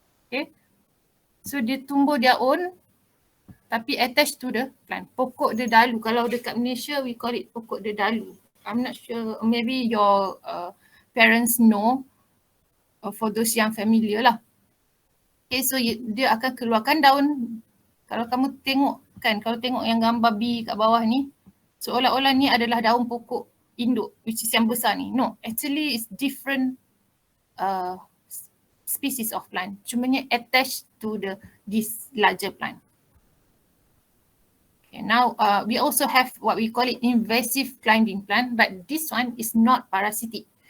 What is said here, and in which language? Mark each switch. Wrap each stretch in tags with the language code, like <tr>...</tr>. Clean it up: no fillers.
<en>Okay, so</en> <ms>dia tumbuh</ms> <en>their own tapi attached to the plant.</en> <ms>Pokok dedalu. Kalau dekat</ms> <en>Malaysia we call it pokok dedalu. I'm not sure, maybe your parents know, for those yang familiar lah.</en> <ms>Okay, so dia akan keluarkan daun. Kalau kamu tengok kan, kalau tengok yang gambar B kat bawah ni, seolah-olah ni adalah daun pokok induk,</ms> <en>which is</en> <ms>yang besar ni.</ms> <en>No, actually it's different species of plant.</en> <ms>Cumanya</ms> <en>attached to this larger plant. Okay, now we also have what we call it invasive climbing plant, but this one is not parasitic.</en>